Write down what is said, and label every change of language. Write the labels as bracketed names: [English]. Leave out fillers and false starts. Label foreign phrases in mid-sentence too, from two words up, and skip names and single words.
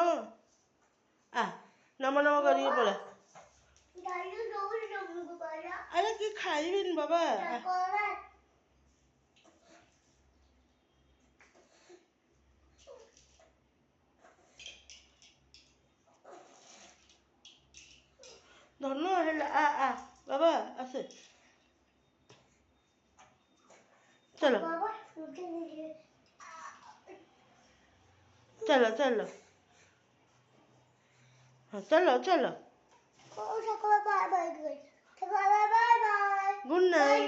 [Odia] ଆ ନମ ନମ କରିକି ପଳା। ଆରେ କି ଖାଇବିନି ବାବା। ଧନ ହେଲା ଆ ବାବା ଆସେ [Hindi] चलो चलो चलो हाँ चलो चलो [English] good night.